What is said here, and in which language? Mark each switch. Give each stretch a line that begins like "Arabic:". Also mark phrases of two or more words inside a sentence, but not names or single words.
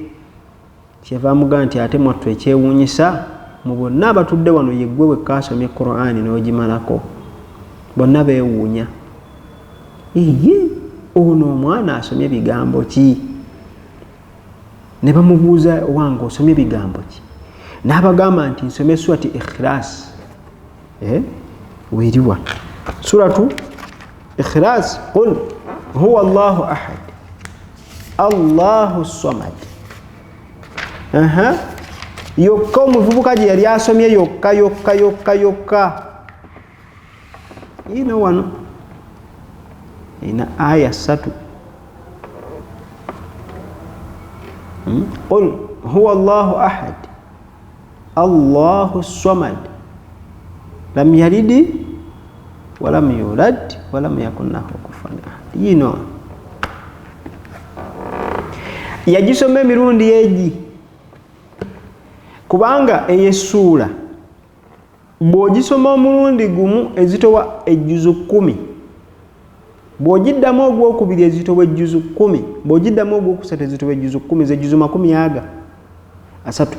Ganda: Kyeyava amugamba nti ate mwattu ekyewuunyisa mu bonna abatudde wano yeggwe wekka asomye Qur'ani n'ogimalako, bonna beewuunya. Ono omwana asomye bigambo ki? Ne bamubuuza wange osomye bigambo ki? N'abagamba nti nsomye surati Ikhlas. Weeriwa suratu Ikhlas,
Arabic: قل هو الله أحد الله الصمد.
Ganda: Yokka omuvubuka gye yali asomye yokka. Ino wano ina aya 3.
Arabic: قل هو الله أحد الله الصمد لم يلد ولم يولد ولم يكن له كفوا أحد.
Ganda: Yino yagisoma emirundi egi kubanga eyesuula bw'ogisoma omulundi gumu ezitowa ejjuzu 10, bw'ogiddamu ogwokubiri ezitowa ejjuzu 10, bw'ogiddamu ogwokusatu ezitowa ejjuzu 10, z'ejjuzu 10 asatu.